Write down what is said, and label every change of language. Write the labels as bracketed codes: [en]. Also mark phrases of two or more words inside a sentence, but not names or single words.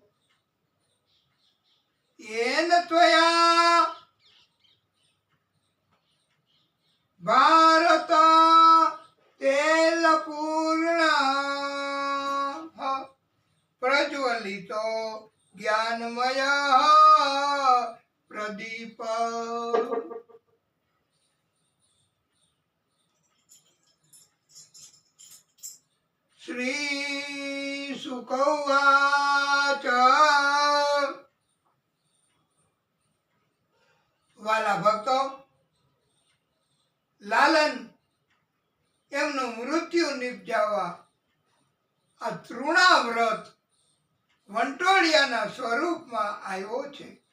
[sa] येन त्वया भारत तेलपूर्णः प्रज्वलितो ज्ञानमयः प्रदीप। श्री शुक उवाच, [gu] વાલા ભક્તો, લાલન એમનું મૃત્યુ નિપજાવવા આ તૃણાવ્રત વંટોળિયાના સ્વરૂપમાં આવ્યો છે.